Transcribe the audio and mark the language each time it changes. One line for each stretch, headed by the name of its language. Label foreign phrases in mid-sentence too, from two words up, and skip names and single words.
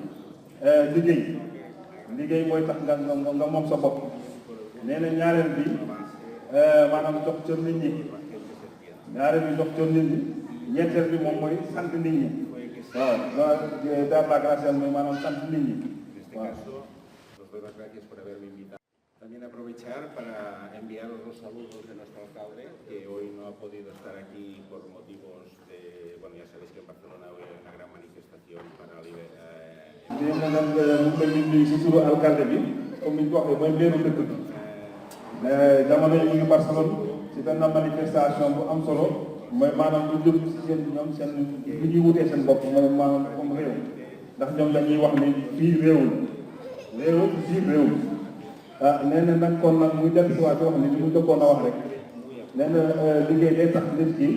Wolof: liggéey mooy tax nga moom sa bopp nee na ñaareel bi maanaam jox cër nit ñi ñaareel bi jox cër nit ñi ñetteel bi moom mooy sant nit ñi waaw
French: dar la grâce
Wolof: mooy maanaam sant nit ñi waaw.
Spanish: También aprovechar para enviaros los saludos de nuestro alcalde, que hoy no ha podido estar aquí por motivos de, bueno, ya sabéis que en Barcelona hoy hay una gran manifestación para liberar.
Wolof: dina nag mu ngi leen di nuyu si turu alcalde bi comme ni ñu ko waxee mooy mbeeru dëkk bi jamono yi ñu ngi Barcelone ci benn manifestation bu am solo mooy maanaam lu jëm si seen ñoom seen lu ñuy wutee seen bopp mooy maanaam comme réew ndax ñoom dañuy wax ni fii réewul fii réewul nee na nag kon nag muy dellu si waat wax ni li mu jëkkoon a wax rek nee na liggéey day tax nit ki